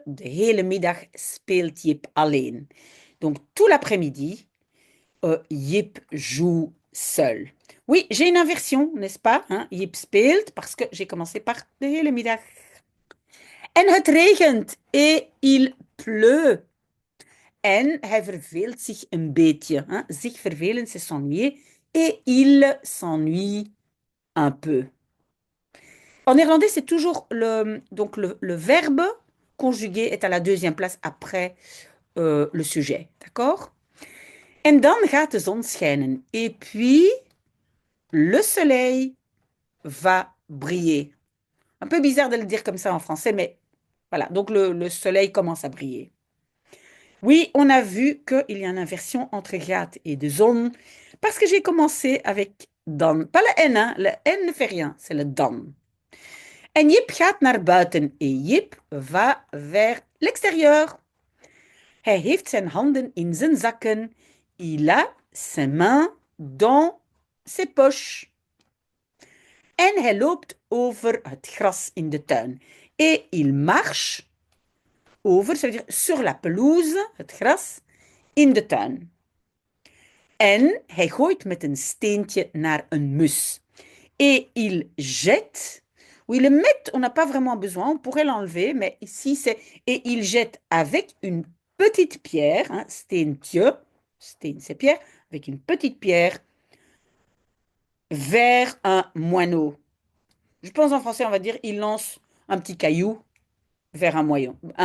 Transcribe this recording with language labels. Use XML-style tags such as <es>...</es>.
<nl>De hele middag speelt Jip alleen.</nl> <fr>Donc, tout l'après-midi, Jip joue seul. Oui, j'ai une inversion, n'est-ce pas? Hein?</fr> <nl>Jip speelt,</nl> <fr>parce que j'ai commencé par</fr> <nl>de hele middag. En het regent</nl> <fr>et il pleut.</fr> <nl>En hij verveelt zich een beetje. Hein?</nl> <fr>Zich vervelen, c'est s'ennuyer. Et il s'ennuie un peu. En néerlandais, c'est toujours donc le verbe conjugué est à la deuxième place après le sujet. D'accord?</fr> <nl>En dan gaat de zon schijnen.</nl> <fr>Et puis, le soleil va briller. Un peu bizarre de le dire comme ça en français, mais voilà. Donc, le soleil commence à briller. Oui, on a vu qu'il y a une inversion entre gaat et de zon, parce que j'ai commencé avec dan. Pas le N, hein. Le N ne fait rien, c'est le dan.</fr> <nl>En Jip gaat naar buiten</nl> <fr>et Jip va vers l'extérieur.</fr> <nl>Hij heeft zijn handen in zijn zakken.</nl> <fr>Il a ses mains dans ses poches.</fr> <nl>En hij loopt over het gras in de tuin.</nl> <fr>Et il marche over, ça veut dire sur la pelouse,</fr> <nl>het gras, in de tuin. En hij gooit met een steentje naar een mus.</nl> <fr>Et il jette. Oui, le met, on n'a pas vraiment besoin, on pourrait l'enlever, mais ici c'est et il jette avec une petite pierre, hein, steentje, steen c'est pierre, avec une petite pierre, vers un moineau. Je pense en français, on va dire, il lance un petit caillou vers un moineau.</fr>